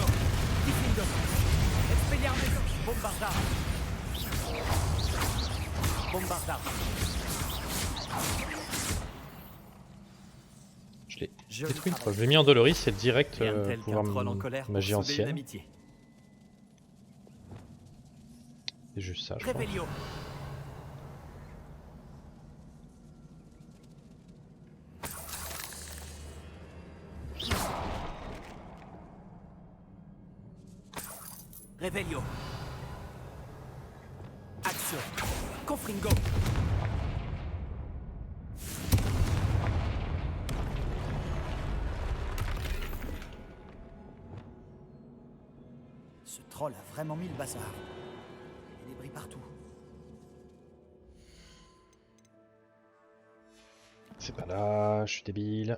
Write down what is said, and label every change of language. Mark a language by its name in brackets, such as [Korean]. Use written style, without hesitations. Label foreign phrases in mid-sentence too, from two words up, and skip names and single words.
[French] Diffindo. Expelliarmus. Bombarda. Bombarda. Je l'ai Joli détruit une travail. fois. Je l'ai mis en Doloris, c'est direct Rien de tel pouvoir qu'un troll en colère pour magie souder une ancienne. amitié. C'est juste ça, je crois. Revelio. Revelio. Action. Confringo. Ce troll a vraiment mis le bazar. Il y a des bris partout. C'est pas là, je suis débile.